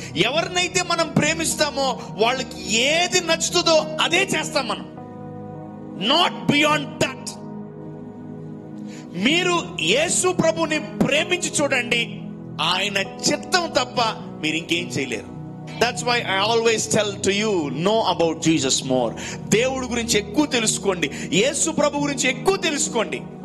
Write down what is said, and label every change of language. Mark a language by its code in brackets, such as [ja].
[te] ఎవరినైతే మనం ప్రేమిస్తామో వాళ్ళకి ఏది నచ్చుతుందో అదే చేస్తాం మనం. [en] Not beyond that. [te] మీరు యేసు ప్రభుని ప్రేమించి చూడండి, ఆయన చిత్తం తప్ప మీరు ఇంకేం చేయలేరు. [en] That's why I always tell to you, know about Jesus more. [te] దేవుడి గురించి ఎక్కువ తెలుసుకోండి, యేసు ప్రభు గురించి ఎక్కువ తెలుసుకోండి.